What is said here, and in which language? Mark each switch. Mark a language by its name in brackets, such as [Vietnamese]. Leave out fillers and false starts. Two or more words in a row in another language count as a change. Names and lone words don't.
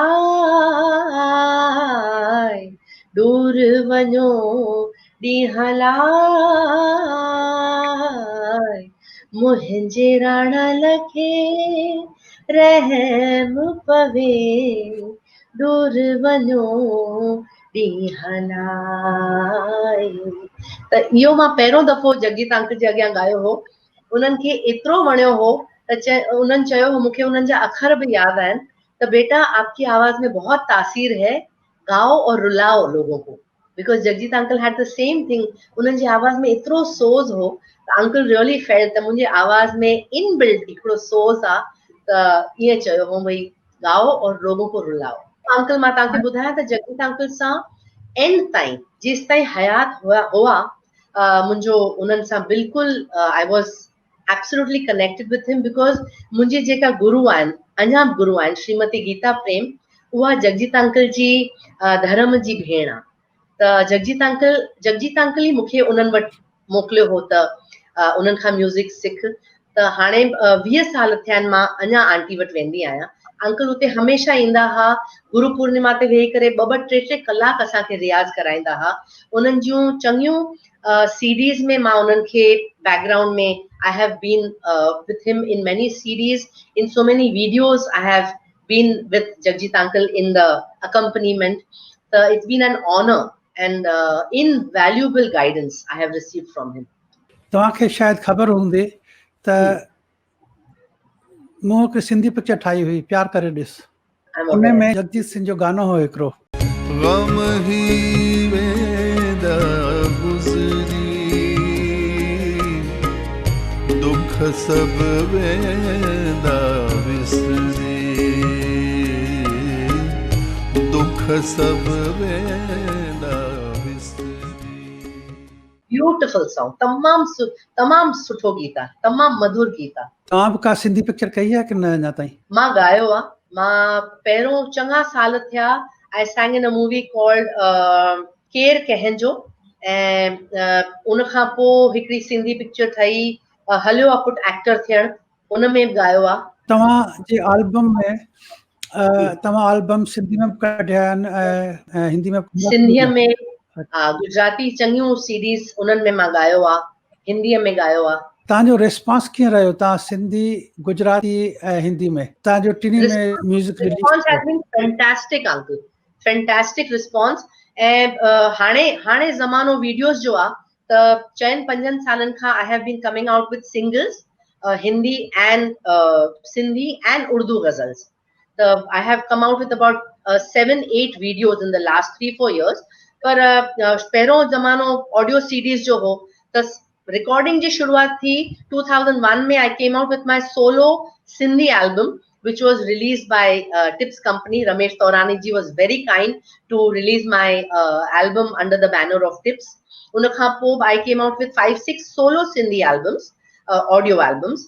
[Sindhi] लाए, दूर वञो ॾींहं लाए, मुंहिंजे राणल खे रहम पवे, दूर वञो ॾींहं लाए। त इहो मां पहिरियों दफ़ो जगजीत अंकल जे अॻियां ॻायो हो। उन्हनि खे एतिरो वणियो हो त उन्हनि चयो हो, मूंखे उन्हनि जा अखर बि यादि आहिनि, त [Hindi] बेटा आपकी आवाज में बहुत तासीर है, गाओ और रुलाओ लोगों को, [English] because Jagjit uncle had the same thing. [Sindhi] उन्हनि जी आवाज में एतिरो सोज़ हो त अंकल [English] really felt [Sindhi] त मुंहिंजी आवाज में इनबिल्ट हिकिड़ो सोज़ आहे, त ईअं चयो हो [Hindi] भई गाओ और लोगों को रुलाओ। [Sindhi] अंकल मां तव्हांखे ॿुधायां त जगजीत अंकल सां एंड ताईं, जेसि ताईं हयात हुआ मुंहिंजो उन्हनि सां बिल्कुलु [English] I was absolutely connected with him, [Sindhi] बिकॉज मुंहिंजी जेका गुरु आहिनि, अञा गुरु आहिनि, श्रीमती गीता प्रेम, उहा जगजीत अंकल जी धर्म जी भेण आहे। त जगजीत अंकल ई मूंखे उन्हनि वटि मोकिलियो हो त उन्हनि खां म्यूज़िक सिख। त हाणे 20 साल थिया आहिनि मां अञा आंटी वटि वेंदी आहियां। अंकल उते हमेशा ईंदा हा, गुरु पूर्णिमा ते वेही करे 2-2 3-3 कलाक असांखे रियाज़ कराईंदा हा। उन्हनि जूं चङियूं सीडीज़ में मां उन्हनि खे बैकग्राउंड में [English] I have been with him in many CDs, in so many videos I have been with Jagjit uncle in the accompaniment. It's been an honor and invaluable guidance I have received from him. [Sindhi] तव्हांखे शायदि ख़बर हूंदी त मूं हिकु सिंधी पिक्चर ठाही हुई प्यार करे ॾिस, [English] I'm [Sindhi] उन [English] aware. [Sindhi] में जगजीत सिंह जो गानो हो हिकिड़ो, गम ही वेंदा गुज़री, दुख सब वेंदा विसरी, दुख सब वेंदा विसरी। [English] Beautiful song. [Sindhi] तमाम सुठो गीत आहे, तमाम मधुर गीत आहे। तव्हां बि का सिंधी पिक्चर कई आहे कि न अञा ताईं? मां गायो आहे, मां पहिरियों चङा साल थिया [English] I sang in a movie called [Sindhi] केर कंहिंजो, ऐं उन खां पोइ हिकिड़ी सिंधी पिक्चर ठही हलियो आहे पुट एक्टर थियण, उन में बि गायो आहे। तव्हांजे एल्बम में तव्हां एल्बम सिंधी में कढिया आहिनि ऐं हिंदी में? सिंधीअ में, हा, गुजराती चङियूं सीडीज़ उन्हनि में मां गायो आहे, हिंदीअ में गायो आहे। तव्हांजो रिस्पॉन्स कीअं रहियो? तव्हां सिंधी, गुजराती ऐं हिंदी में तव्हांजो टिनी में [English] music release Response has been fantastic, uncle. Fantastic response. [Sindhi] ऐं हाणे ज़मानो वीडियोस जो आहे, त 4-5 सालनि खां [English] I have been coming out with singles, Hindi and Sindhi and Urdu ghazals. I have come out with about 7-8 videos in the last 3-4 years. [Sindhi] पर पहिरों ज़मानो [English] audio CDs [Sindhi] जो हो, त रिकॉर्डिंग जी शुरुआत थी 2001 में। [English] I came out with my solo Sindhi album, which was released by Tips Company. Ramesh Taurani ji was very kind to release my album under the banner of Tips. [Sindhi] उनखां पो [English] I came out with 5-6 solo Sindhi albums, audio albums.